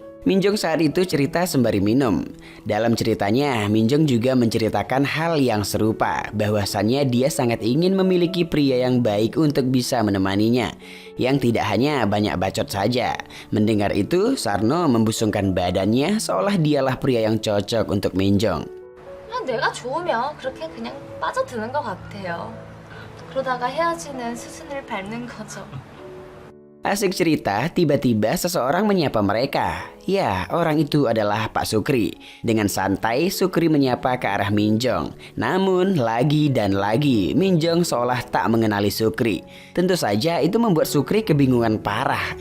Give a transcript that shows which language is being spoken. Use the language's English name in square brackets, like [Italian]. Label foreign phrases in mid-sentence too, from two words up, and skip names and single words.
[Indonesian] Minjong saat itu cerita sembari minum. Dalam ceritanya, Minjong juga menceritakan hal yang serupa, bahwasannya dia sangat ingin memiliki pria yang baik untuk bisa menemaninya, yang tidak hanya banyak bacot saja. Mendengar itu, Sarno membusungkan badannya seolah dialah pria yang cocok untuk Minjong. [Korean] 내가 좋으면 그렇게 그냥 빠져드는 것 같아요. 그러다가 헤어지는 수순을 밟는 거죠. [Indonesian] Asik cerita, tiba-tiba seseorang menyapa mereka. Ya, orang itu adalah Pak Sukri. Dengan santai, Sukri menyapa ke arah Minjong. Namun, lagi dan lagi, Minjong seolah tak mengenali Sukri. Tentu saja itu membuat Sukri kebingungan parah.